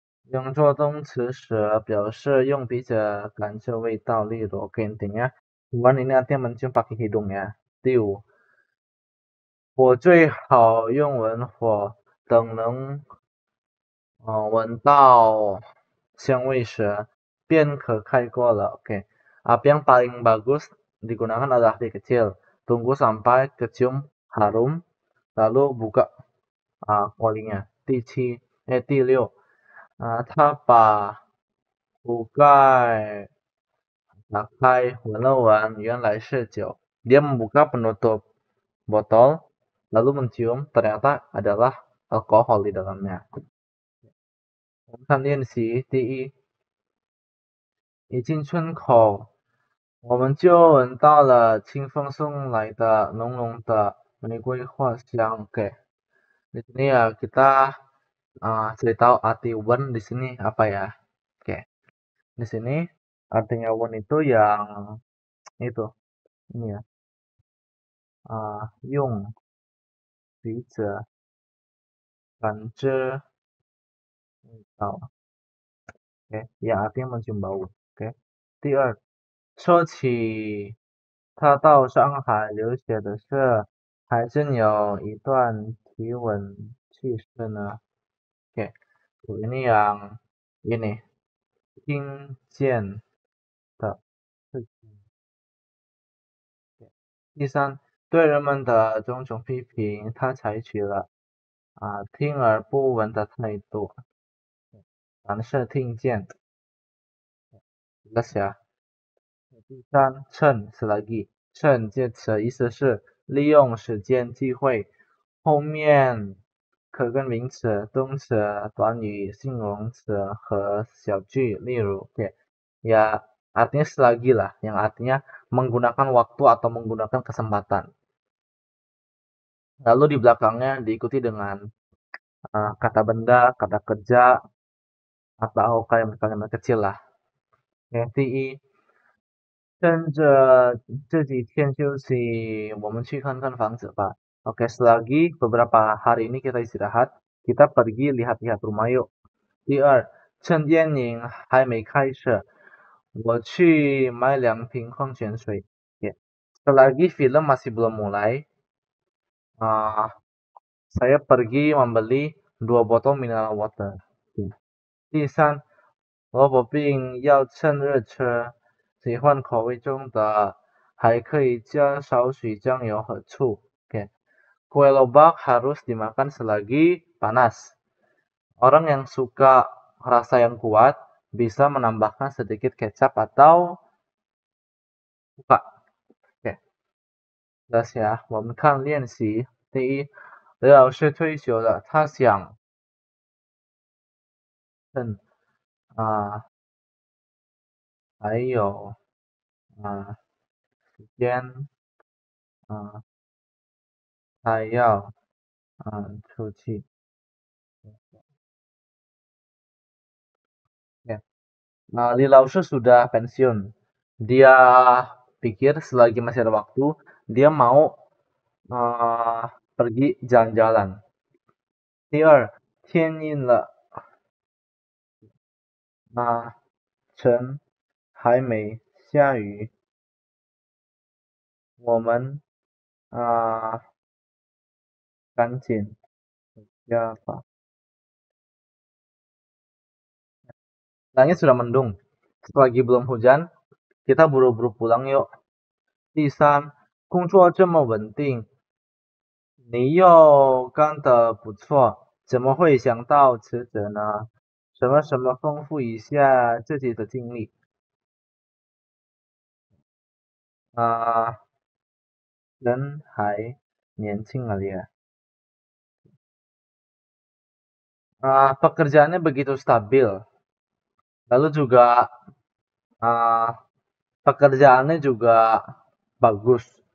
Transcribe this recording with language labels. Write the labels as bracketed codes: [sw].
[zh] 用作动词时表示用鼻子感受味道，例如 [id] oke intinya wan ini artinya mencium pakai hidung ya. [zh] 第五，我最好用文火，等能闻到香味时便可开锅了. [id] Oke. Api yang paling bagus digunakan adalah api kecil. Tunggu sampai kecium harum, lalu buka olinya. [zh] 第六，他把壶盖打开，闻了闻，原来是酒。 [id] Dia membuka penutup botol, lalu mencium, ternyata adalah alkohol di dalamnya. [zh] 我们看练习第一，一进村口，我们就闻到了清风送来的浓浓的玫瑰花香。 [id] Oke, di sini ya kita cari tahu arti wen di sini apa ya. Oke, di sini artinya wen itu yang itu ini ya, [zh] 用鼻子感知味道。 [id] Oke, yang artinya mencium bau. Oke. [zh] 第二，说起他到上海留学的事，还真有一段奇闻趣事呢。 [id] Oke, ini yang ini [zh] 听见的事情。第三，对人们的种种批评，他采取了听而不闻的态度。凡是听见， [id] jelas ya. [zh] 第三，趁 [id] selagi [zh] 趁这词意思是利用时间机会。后面可跟名词、动词、短语、形容词和小句，例如 [id] kayak ya artinya selagi lah, yang artinya menggunakan waktu atau menggunakan kesempatan. Lalu di belakangnya diikuti dengan kata benda, kata kerja, atau kalimat-kalimat kecil lah. [zh] Oke, 趁着这几天休息，我们去看看房子吧。 [id] Oke, selagi beberapa hari ini kita istirahat, kita pergi lihat-lihat rumah yuk. [zh] 第二，趁电影还没开始，我去买2瓶矿泉水. [id] Ya. Selagi film masih belum mulai, saya pergi membeli 2 botol mineral water. [zh] 第三，萝卜饼要趁热吃，喜欢口味重的，还可以加少许酱油和醋. [id] Oke. Kue lobak harus dimakan selagi panas. Orang yang suka rasa yang kuat bisa menambahkan sedikit kecap atau cuka. Oke. Jelas ya. [zh] 我们看练习。第一，刘老师退休了，他想趁还有时间他要出去。 [id] Ya. Li Laoshi sudah pensiun. Dia pikir selagi masih ada waktu, dia mau pergi jalan-jalan. [zh] 第二，天阴了，晨还没下雨，我们赶紧回家吧。 [id] Langit sudah mendung. Selagi belum hujan, kita buru-buru pulang yuk. [zh] 第三，工作这么稳定，你又干得不错，怎么会想到辞职呢？什么什么丰富一下自己的经历。人还年轻 [id] kali ya. Pekerjaannya begitu stabil. Lalu juga pekerjaannya juga bagus.